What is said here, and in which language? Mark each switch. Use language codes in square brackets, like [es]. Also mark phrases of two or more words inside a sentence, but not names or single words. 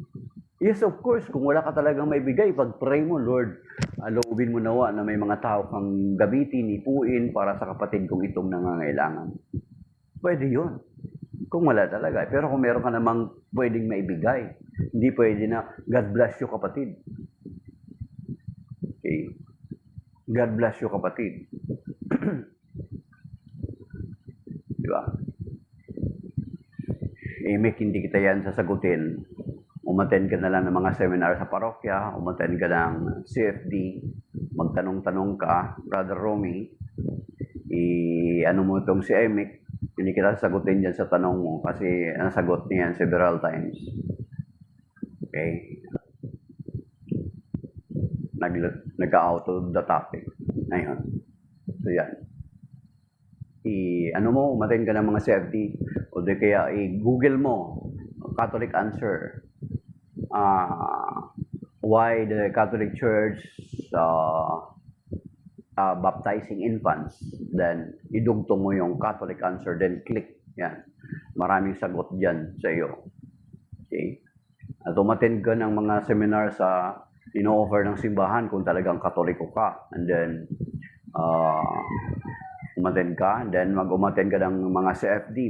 [en] Yes, of course, [tl] kung wala ka talagang may bigay, pag-pray mo, Lord, loobin mo nawa na may mga tao kang gabitin, ipuin para sa kapatid kong itong nangangailangan. Pwede yun. Kung wala talaga. Pero kung meron ka namang pwedeng maibigay, hindi pwede na, [en] God bless you kapatid. Okay. God bless you kapatid. [tl] Diba? Make hindi kita yan sasagutin. Umattend ka na lang ng mga seminar sa parokya, umattend ka ng CFD, magtanong-tanong ka, Brother Romy, ano mo itong si Emic, hindi kita sasagutin dyan sa tanong mo kasi nasagot niya [en] several times. Okay? Nag-out of the topic. [tl] Ayun. So yan. Ano mo, umattend ka ng mga CFD, o di kaya i-google mo, [en] Catholic answer. Why the Catholic Church baptizing infants, then [tl] idugtong mo yung [en] Catholic answer, then click. Yan. [tl] Maraming sagot dyan sa iyo. Okay? At umattend ka ng mga seminar sa ino-offer ng simbahan kung talagang Katoliko ka. [en] And then, [tl] umattend ka, [en] and then [tl] mag-umattend ka ng mga CFD.